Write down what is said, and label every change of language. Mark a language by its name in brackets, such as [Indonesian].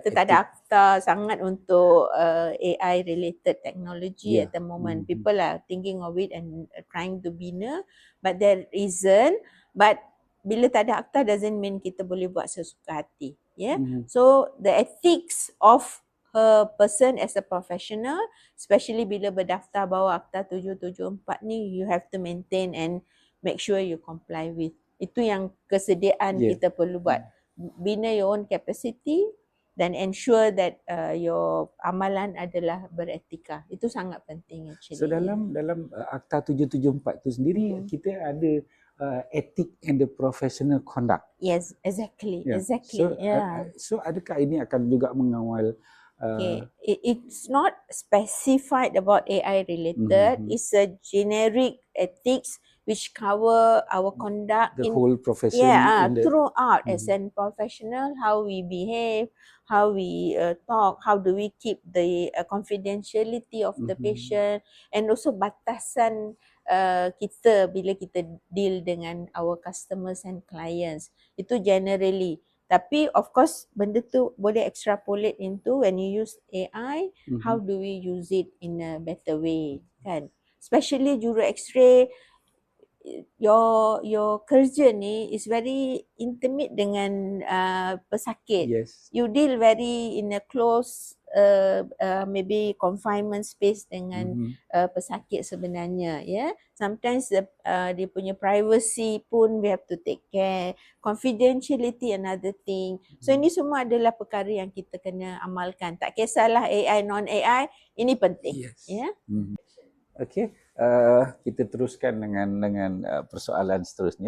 [Malay] kita tak ada akta sangat untuk AI [English] related technology Yeah. at the moment. Mhm. People are thinking of it and trying to [Malay] bina, [English] but there isn't. But [Malay] bila tak ada akta [English] doesn't mean [Malay] kita boleh buat sesuka hati. [English] Yeah. Mhm. So the ethics of a person as a professional, especially [Malay] bila berdaftar bawah Akta 774 ni, [English] you have to maintain and make sure you comply with. [Malay] Itu yang kesediaan [English] Yeah. [Malay] kita perlu buat. Bina [English] your own capacity [Malay] dan [English] ensure that your [Malay] amalan adalah beretika. Itu sangat penting [English] actually. [Malay] So dalam Akta 774 tu sendiri kita ada [English] ethic and the professional conduct. Yes, exactly. Yeah. Exactly. [Malay] So adakah ini akan juga mengawal [English] Okay, it's not specified about AI related. It's a generic ethics which cover our conduct the whole profession in the throughout as a professional, how we behave, how we talk, how do we keep the confidentiality of the patient, and also [Malay] batasan kita bila kita [English] deal [Malay] dengan [English] our customers and clients. [Malay] Itu [English] generally. [Malay] Tapi [English] of course [Malay] benda tu boleh [English] extrapolate into when you use AI, how do we use it in a better way, [Malay] kan? [English] Especially [Malay] juru X-ray, [English] your [Malay] kerja ni [English] is very intimate [Malay] dengan pesakit. [English] Yes. You deal very in a close maybe confinement space [Malay] dengan pesakit sebenarnya, ya. [English] Sometimes [Malay] dia punya [English] privacy [Malay] pun [English] we have to take care. Confidentiality another thing. [Malay] So ini semua adalah perkara yang kita kena amalkan. Tak kisahlah AI non AI, ini penting. [English] Yes. [Malay] Ya. Okey, kita teruskan dengan persoalan seterusnya.